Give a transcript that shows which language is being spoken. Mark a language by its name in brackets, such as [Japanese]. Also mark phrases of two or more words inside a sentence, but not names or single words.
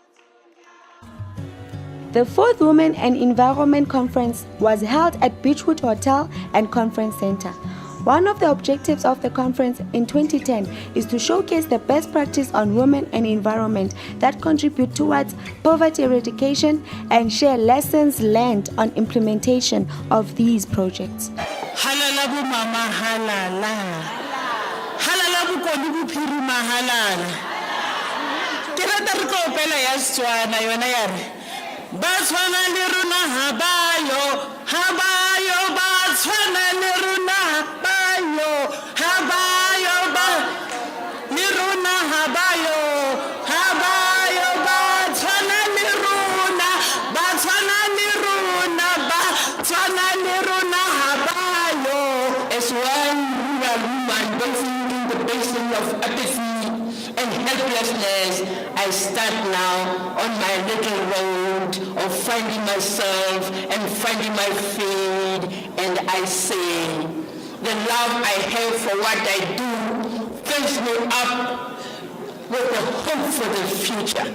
[English] The 4th Women and Environment Conference was held at Birchwood Hotel and Conference Center. One of the objectives of the conference in 2010 is to showcase the best practice on women and environment that contribute towards poverty eradication and share lessons learned on implementation of these projects. [Tswana] Halala bu mama halala. Halala bu koni bu phirima halala. Ke rata re ko pela ya Setswana yona ya re. Ba tshwana le rona habayo, habayo ba tshwana le rona habayo, habayo ba le rona habayo, habayo ba tshwana le rona, ba tshwana le rona, ba tshwana le rona habayo. [English] As one rural woman facing in the basin of apathy and helplessness, I stand now on my little road of finding myself and finding my feet, and I say, the love I have for what I do fills me up with the hope for the future.